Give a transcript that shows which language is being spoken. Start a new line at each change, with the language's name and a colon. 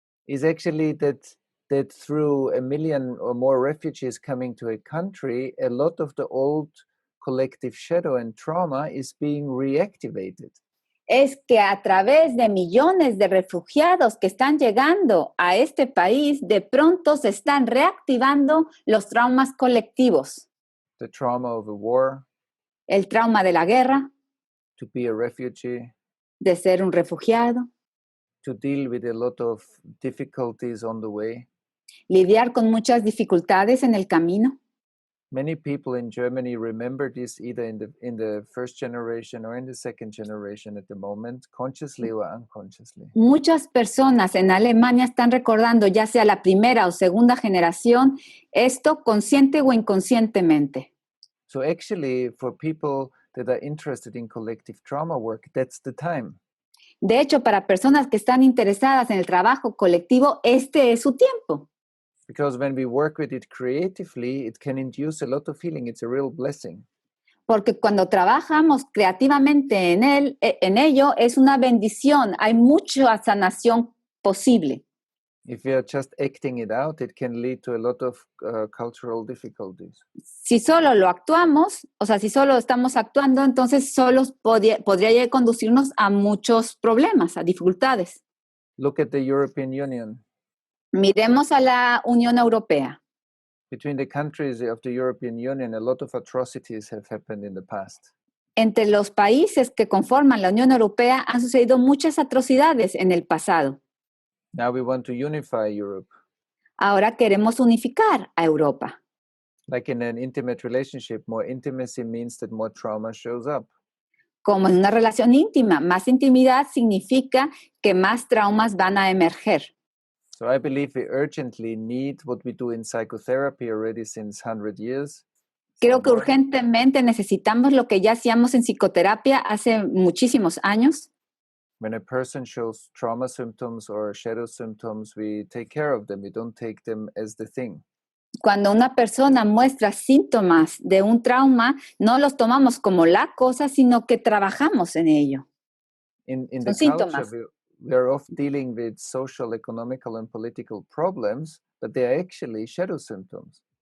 English: is actually that through 1 million or more refugees coming to a country, a lot of the old collective shadow and trauma is being reactivated.
Spanish: es que a través de millones de refugiados que están llegando a este país, de pronto se están reactivando los traumas colectivos.
English: The trauma of a war,
Spanish: El trauma de la guerra,
English: to be a refugee,
Spanish: de ser un refugiado,
English: to deal with a lot of difficulties on the way.
Spanish: lidiar con muchas dificultades en el camino.
English: Many people in Germany remember this either in the first generation or in the second generation at the moment, consciously or unconsciously.
Spanish: Muchas personas en Alemania están recordando, ya sea la primera o segunda generación, esto consciente o inconscientemente.
English: So actually, for people that are interested in collective trauma work, that's the time.
Spanish: De hecho, para personas que están interesadas en el trabajo colectivo, este es su tiempo.
English: Because when we work with it creatively, it can induce a lot of healing. It's a real blessing.
Spanish: Porque cuando trabajamos creativamente en ello, es una bendición. Hay mucha sanación posible.
English: If we are just acting it out, it can lead to a lot of cultural difficulties.
Spanish: Si solo lo actuamos, o sea, si solo estamos actuando, entonces solo podría conducirnos a muchos problemas, a dificultades.
English: Look at the European Union.
Spanish: Miremos a la Unión Europea.
English: Between the countries of the European Union, a lot of atrocities have happened in the past.
Spanish: Entre los países que conforman la Unión Europea han sucedido muchas atrocidades en el pasado.
English: Now we want to unify Europe.
Spanish: Ahora queremos unificar a Europa.
English: Like in an intimate relationship, more intimacy means that more trauma shows up.
Spanish: Como en una relación íntima, más intimidad significa que más traumas van a emerger.
English: So I believe we urgently need what we do in psychotherapy already since 100 years.
Spanish: Creo que urgentemente necesitamos lo que ya hacíamos en psicoterapia hace muchísimos años.
English: When a person shows trauma symptoms or shadow symptoms, we take care of them. We don't take them as the thing.
Spanish: Cuando una persona muestra síntomas de un trauma, no los tomamos como la cosa, sino que trabajamos en ello.
English: In
Spanish: Son
English: the
Spanish: síntomas.
English: culture, we are often dealing with social, economical, and political problems, but they are actually shadow symptoms.